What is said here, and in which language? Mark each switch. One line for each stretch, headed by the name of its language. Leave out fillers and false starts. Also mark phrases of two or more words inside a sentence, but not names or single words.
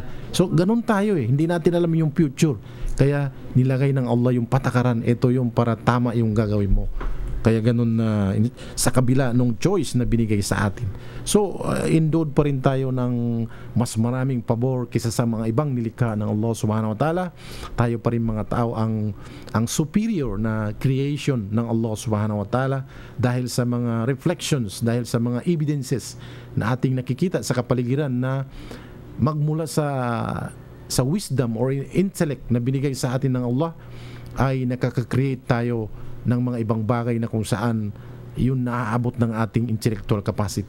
Filipino: So, ganun tayo hindi natin alam yung future. Kaya nilagay ng Allah yung patakaran, ito yung para tama yung gagawin mo. Kaya ganun na sa kabila nung choice na binigay sa atin. So, endowed pa rin tayo ng mas maraming pabor kaysa sa mga ibang nilikha ng Allah
Arabic: سبحانه وتعالى.
Filipino: Tayo pa rin mga tao ang superior na creation ng Allah
Arabic: سبحانه وتعالى
Filipino: dahil sa mga reflections, dahil sa mga evidences na ating nakikita sa kapaligiran na magmula sa
English: wisdom or intellect
Filipino: na binigay sa atin ng Allah, ay nakaka-create tayo ng mga ibang bagay na kung saan yun naaabot ng ating
English: intellectual capacity.